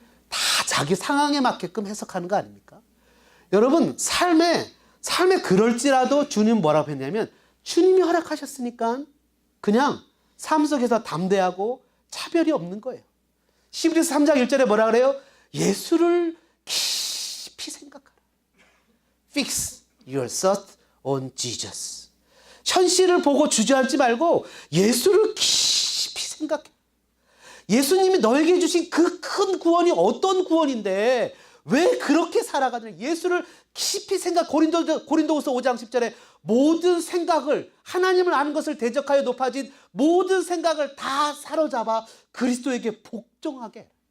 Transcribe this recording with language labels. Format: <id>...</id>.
<ko>다 자기 상황에 맞게끔 해석하는 거 아닙니까? 여러분, 삶에 그럴지라도 주님 뭐라고 했냐면 주님이 허락하셨으니까 그냥 삶 속에서 담대하고 차별이 없는 거예요. 히브리서 3장 1절에 뭐라 그래요? 예수를 깊이 생각하라.</ko> <en>Fix your thought on Jesus.</en> <ko>현실을 보고 주저앉지 말고 예수를 깊이 생각해. 예수님이 너에게 주신 그 큰 구원이 어떤 구원인데 왜 그렇게 살아가느냐. 예수를 깊이 고린도후서 5장 10절에 모든 생각을, 하나님을 아는 것을 대적하여 높아진 모든 생각을 다 사로잡아 그리스도에게 복종하게.</ko>